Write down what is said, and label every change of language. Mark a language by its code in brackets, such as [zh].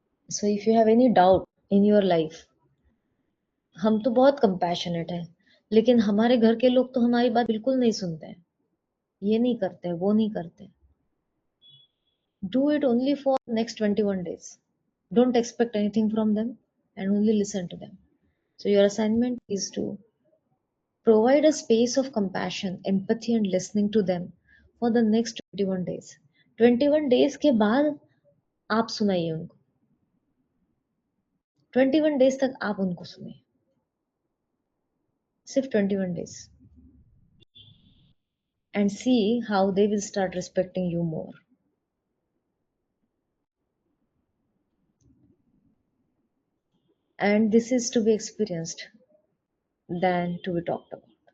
[en] So if you have any doubt in your life, [hi] हम तो बहुत compassionate हैं, लेकिन हमारे घर के लोग तो हमारी बात बिल्कुल नहीं सुनते हैं, ये नहीं करते, वो नहीं करते. [en] Do it only for next 21 days. Don't expect anything from them and only listen to them. So your assignment is to provide a space of compassion, empathy and listening to them for the next 21 days. [hi] 21 days के बाद आप सुनाइए उनको. 21 days तक आप उनको सुनिए. सिर्फ 21 days. [en] And see how they will start respecting you more. And this is to be experienced than to be talked about.